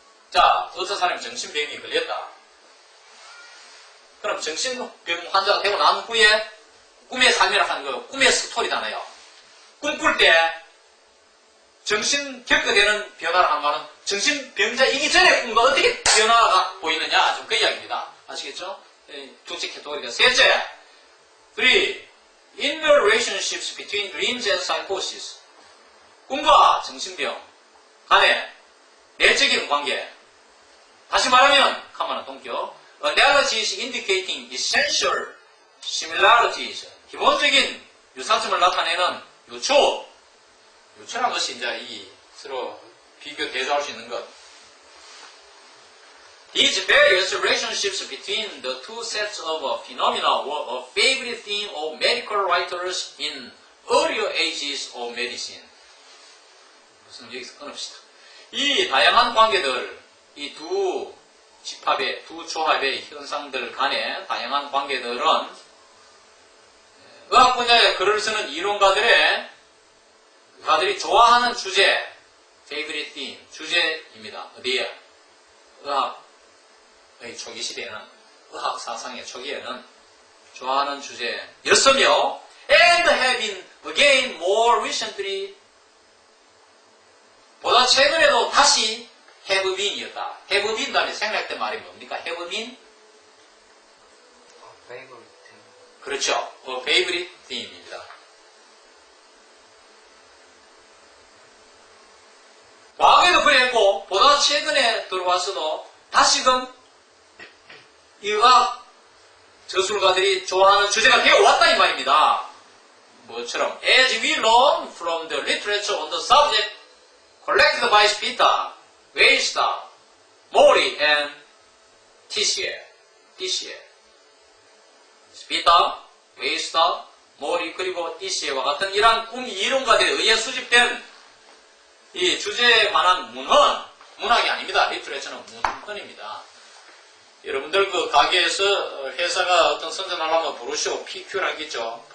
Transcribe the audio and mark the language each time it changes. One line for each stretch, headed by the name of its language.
Korean: 자, 어떤 사람이 정신병이 걸렸다. 그럼 정신병 환자가 되고 난 후에 꿈의 삶이라 하는 거, 꿈의 스토리잖아요. 꿈꿀 때 정신 겪게 되는 변화를 하는 말은 정신병자이기 전에 꿈과 어떻게 변화가 보이느냐, 좀 그 이야기입니다. 아시겠죠? 둘째 캐터고리가. 셋째, 3.
English: Inner relationships between dreams and psychosis.
Korean: 꿈과 정신병 간의 내적인 관계. 다시 말하면, 가만한 동격.
English: Analogies indicating essential similarities.
Korean: 기본적인 유사점을 나타내는 요초. 요초라는 것이 이제 이 서로 비교, 대조할 수 있는 것.
English: These various relationships between the two sets of phenomena were a favorite theme of medical writers in earlier ages of medicine.
Korean: 무슨 여기서 끊읍시다. 이 다양한 관계들, 이 두 집합의, 두 조합의 현상들 간의 다양한 관계들은 의학 분야의 글을 쓰는 이론가들이 좋아하는 주제,
English: favorite theme,
Korean: 주제입니다. 어디에? 의학의 초기 시대에는, 의학 사상의 초기에는 좋아하는 주제였으며,
English: and have been again more recently,
Korean: 보다 최근에도 다시 have been이었다. have been 다음에 생략된 말이 뭡니까?
English: have been? favorite.
Korean: 그렇죠. favorite theme입니다. 과거에도 그랬고, 보다 최근에 들어와서도 다시금 이 의학 저술가들이 좋아하는 주제가 되어왔다 이 말입니다. 뭐처럼
English: as we learn from the literature on the subject collected by Spita, Weista, Mori, and Tissier.
Korean: Spita, Weista, Mori, 그리고 Tissier와 같은 이러한 꿈 이론가들에 의해 수집된 이 주제에 관한 문학이 아닙니다. 리트레처는 문헌입니다. 여러분들 그 가게에서 회사가 어떤 선전하려면 브로셔, PQ라는 게 있죠.